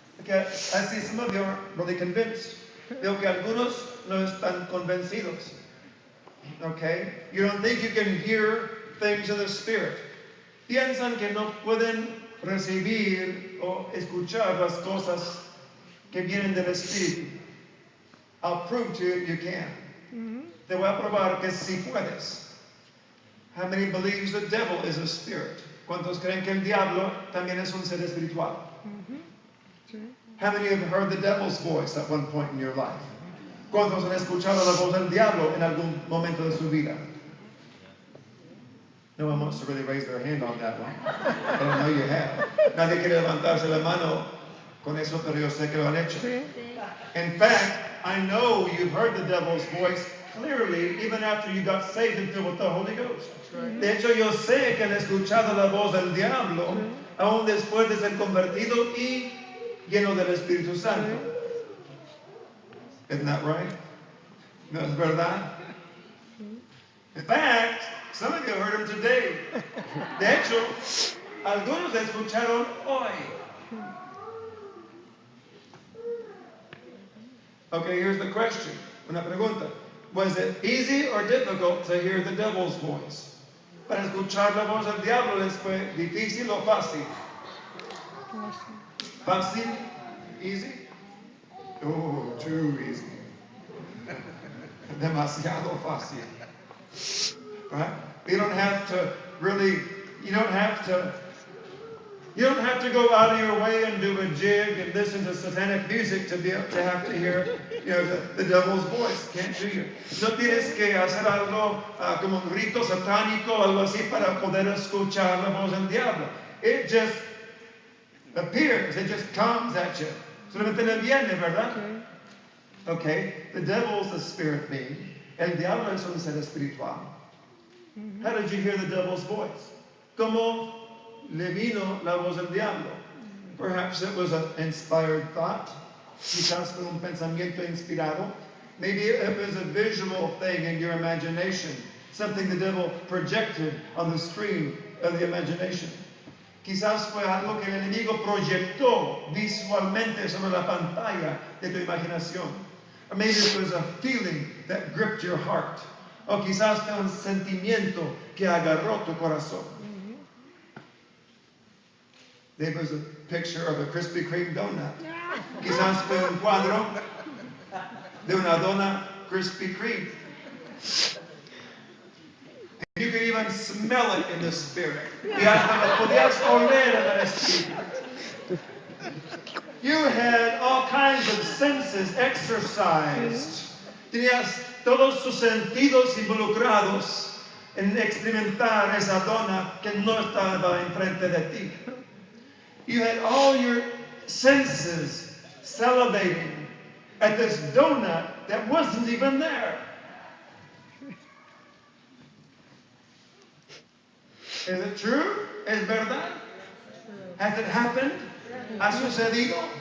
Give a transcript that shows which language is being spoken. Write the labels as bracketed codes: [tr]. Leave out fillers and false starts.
[en] que I see some of you aren't really convinced. [es] Veo que algunos no están convencidos. [en] Okay? You don't think you can hear things of the Spirit. [es] Piensan que no pueden recibir o escuchar las cosas que vienen del Espíritu. [en] I'll prove to you you can. [es] Te voy a probar que sí puedes. [en] How many believes the devil is a spirit? [es] ¿Cuántos creen que el diablo también es un ser espiritual? [en] How many have heard the devil's voice at one point in your life? [es] ¿Cuántos han escuchado la voz del diablo en algún momento de su vida? [en] No one wants to really raise their hand on that one. But I know you have. [es] Nadie quiere levantarse la mano con eso, pero yo sé que lo han hecho. [en] In fact, I know you've heard the devil's voice clearly even after you got saved and filled with the Holy Ghost. [es] De hecho, yo sé que han escuchado la voz del diablo aún después de ser convertido y lleno del Espíritu Santo. [en] Isn't that right? [es] ¿No es verdad? [en] In fact, some of you heard him today. [es] De hecho, algunos escucharon hoy. [en] Okay, here's the question. [es] Una pregunta. [en] Was it easy or difficult to hear the devil's voice? [es] Para escuchar la voz del diablo les fue difícil o fácil? Fácil? [en] Easy? Oh, too easy. [es] Demasiado fácil. [en] Right? You don't have to really, you don't have to go out of your way and do a jig and listen to satanic music to be able to have to hear, the devil's voice. Can't do you? [es] No tienes que hacer algo como un rito satánico o algo así para poder escuchar la voz del diablo. [en] It just appears. It just comes at you. [es] Solamente le viene, ¿verdad? [en] Okay. The devil's a spirit being. [es] El diablo es un ser espiritual. [en] How did you hear the devil's voice? [es] ¿Cómo le vino la voz del diablo? [en] Perhaps it was an inspired thought. [es] Quizás fue un pensamiento inspirado. [en] Maybe it was a visual thing in your imagination. Something the devil projected on the screen of the imagination. [es] Quizás fue algo que el enemigo proyectó visualmente sobre la pantalla de tu imaginación. [en] Or maybe it was a feeling that gripped your heart. [es] O quizás fue un sentimiento que agarró tu corazón. [en] There was a picture of a Krispy Kreme donut. [es] Quizás fue un cuadro de una dona Krispy Kreme. [en] And you could even smell it in the spirit. [es] Y hasta lo podías oler en el espíritu. [en] You had all kinds of senses exercised. [es] Tenías todos tus sentidos involucrados en experimentar esa dona que no estaba enfrente de ti. [en] You had all your senses salivating at this donut that wasn't even there. Is it true? [es] ¿Es verdad? [en] Has it happened? [es] ¿Ha sucedido?